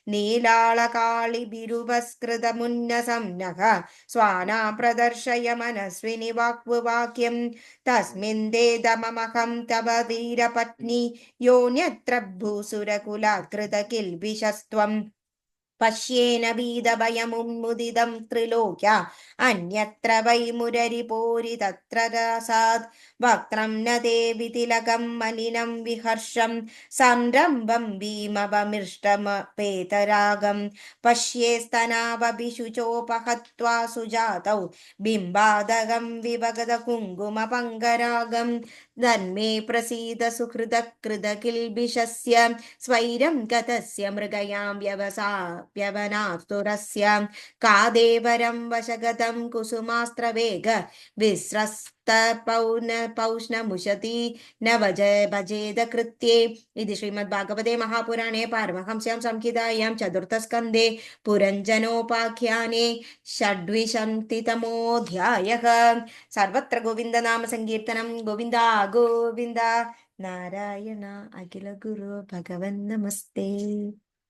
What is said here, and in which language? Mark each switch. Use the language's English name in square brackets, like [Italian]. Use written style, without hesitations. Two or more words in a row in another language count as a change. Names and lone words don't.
[Sanskrit] नीलाळकाळिभिरुपस्कृतमुन्नसं नः स्वाना प्रदर्शय मनस्विनि वाक्वाक्यं तस्मिन् देदममहं तव वीरपत्नी योऽन्यत्र भूसुरकुलात् कृतकिल्बिषस्त्वम् पश्येन भीतभयमुन्मुदितं त्रिलोक्या अन्यत्र वै मुररिपोरि तत्र रसात् വക്രം ന ദേവിതിലകം മലിനം വിഹർഷം സംരംഭം ഭീമപമിഷ്ടമപേതരാഗം പശ്യേ സ്തനാവഭിഷുചോപഹത്വാ സുജാതൗ ബിംബാദകം വിഭഗത കുങ്കുമ പങ്കരാഗം തന്മേ പ്രസീദ സുഹൃത കൃത കിൽബിഷസ്യ സ്വൈരം ഗതസ്യ മൃഗയാം വ്യവനാതുരസ്യ കാദേവരം വശഗതം കുസുമാസ്ത്രവേഗ പൗഷ്ണമുഷതി ന ഭജേത കൃത്യേ. ഇത് ശ്രീമദ്ഭാഗവതേ മഹാപുരാണേ പാരമഹംസ്യാം സംഹിതായാം ചതുർത്ഥസ്കന്ധേ പുരഞ്ജനോപാഖ്യാനേ षड्विंशतितमोऽध्यायः. सर्वत्र गोविन्दनाम सङ्कीर्तनं गोविन्द गोविन्द. नारायण अखिल गुरु भगवन् नमस्ते.